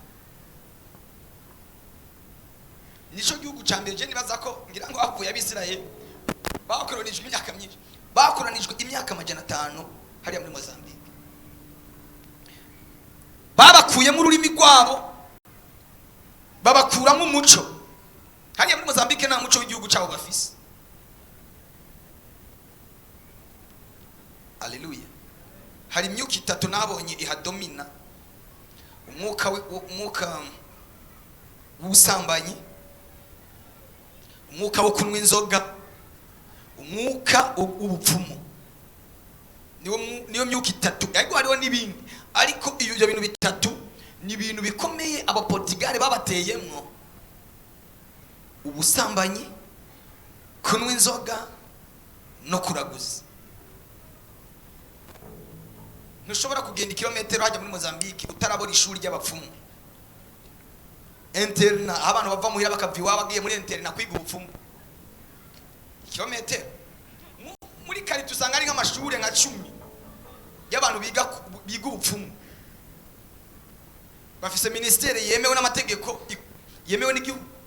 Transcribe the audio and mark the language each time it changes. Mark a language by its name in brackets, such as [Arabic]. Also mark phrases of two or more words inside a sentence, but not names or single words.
[Rundi] Nico gihugu cyambere je nibaza ko ngira ngo avuye abisirayeli bakolonijwe imyaka myinshi, bakolonijwe imyaka 500 hariya muri Mozambique. Babakuyemo ururimi rwabo babakuramo umuco. Hariya muri Mozambique nta muco w'igihugu cyabo bafise. Haleluya. Hari imyuka itatu nabonye ihadomina: umwuka w'ubusambanyi, umwuka wo kunywa inzoga, umwuka w'ubupfumu. Niyo myuka itatu. Ariko hariho n'ibindi, ariko ibyo bintu bitatu ni ibintu bikomeye abaportugal babateyemwo: ubusambanyi, kunywa inzoga no kuraguza. Ntushobora kugenda kilometero hajya muri Mozambique utarabona ishuri ry'abapfumu. Interna, abantu bava muhira bakaviwa bagiye muri interna kwiga ubupfumu. Kilometero muri kari tusanga ari nk'amashuri nka 10 y'abantu biga ubupfumu. Bafise ministeri yemewe n'amategeko, yemewe n'igihugu.